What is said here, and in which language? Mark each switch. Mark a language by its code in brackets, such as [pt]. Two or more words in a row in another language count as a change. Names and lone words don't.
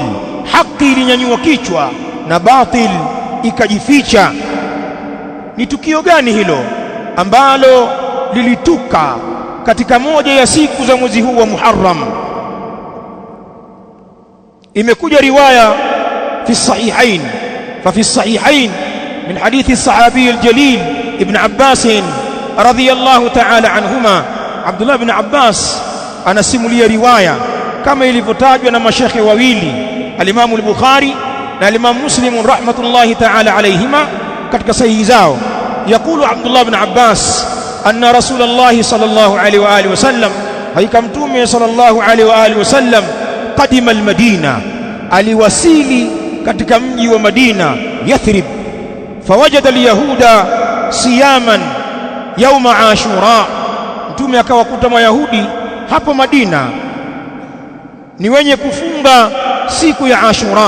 [sw] Haki ilinyanyua kichwa na batil ikajificha. Ni tukio gani hilo ambalo lilituka katika moja ya siku za mwezi huu wa Muharram? Imekuja riwaya [ar] في الصحيحين ففي الصحيحين من حديث الصحابي الجليل ابن عباس رضي الله تعالى عنهما. [sw] Abdullah ibn Abbas anasimulia riwaya kama ilivyotajwa na mashekhe wawili, al-Imam al-Bukhari na al-Imam Muslim [ar] رحمة الله تعالى عليهما [sw] katika sahihi zao. [ar] يقول عبد الله بن عباس أن رسول الله صلى الله عليه وعلى آله وسلم, [sw] hakika mtume [ar] صلى الله عليه وعلى آله وسلم قدم المدينة, [sw] aliwasili katika mji wa Madina Yathrib. [ar] فوجد اليهود صياما يوم عاشوراء, [sw] mtume akawakuta mayahudi hapo Madina ni wenye kufunga siku ya Ashura.